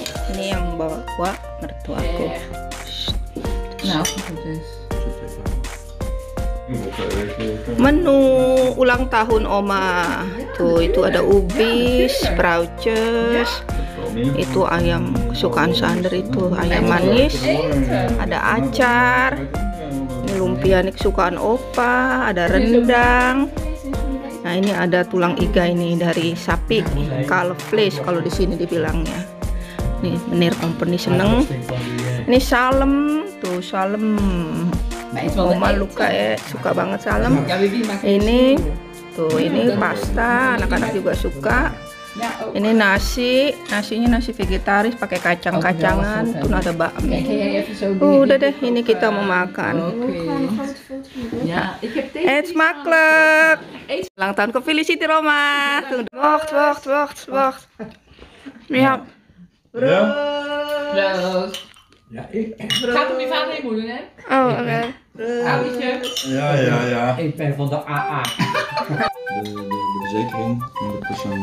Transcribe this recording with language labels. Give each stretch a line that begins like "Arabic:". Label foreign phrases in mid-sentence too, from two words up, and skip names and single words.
Indonesian: Ini yang bawa mertua aku. Nah, menu ulang tahun oma tuh, itu ada ubi, sprouches, itu ayam kesukaan Sander, itu ayam manis, ada acar, ini lumpia nih kesukaan opa, ada rendang. Nah ini ada tulang iga ini dari sapi,
English: calf flesh
Indonesian: kalau di sini dibilangnya. Nih menir company seneng. Ini salem tuh, salem. Oma Luka suka banget salem. Ini tuh, ini pasta, anak-anak juga suka. Ini nasinya nasi vegetaris pakai kacang-kacangan, tuh ada bakmi. Udah deh, ini kita mau makan.
Dutch: Eet smakelijk.
Indonesian: Ulang tahun ke Felicity Roma.
Dutch: Wacht. Ja. Proost. Ja, gaat om je vader en je moeder, hè? Oh, oké. Oudje. Ja. Ik ben van de AA. De verzekering, 100%.